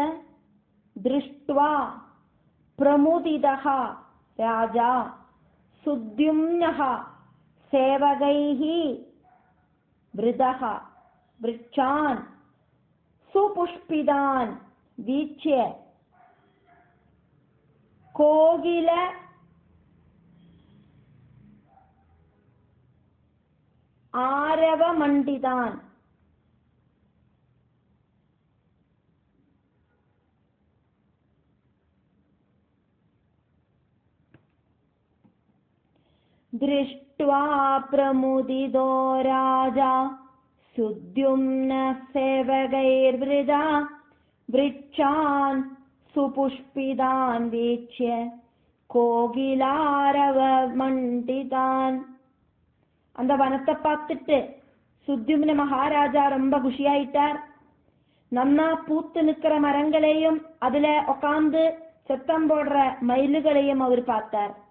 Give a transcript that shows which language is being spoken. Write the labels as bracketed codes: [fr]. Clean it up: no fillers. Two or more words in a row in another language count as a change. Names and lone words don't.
[sa] दृष्ट्वा प्रमुदितः राजा सुद्युम्नः सेवकैः वृतः वृक्षान् सुपुष्पितान् वीक्ष्य कोकिल आरवमण्डितान्. दृष्ट्वा प्रमुदितो राजा सुद्युम्न सेवकैर्वृदा वृक्षान् सुपुष्पितान् वीक्ष्य கோகிலாரவமண்டிதான். [ta] அந்த வனத்தை பார்த்துட்டு சுத்யும்ன மகாராஜா ரொம்ப குஷியாயிட்டார். நன்னா பூத்து நிக்கிற மரங்களையும் அதுல உட்கார்ந்து சத்தம் போடுற மயிலுகளையும் அவர் பார்த்தார்.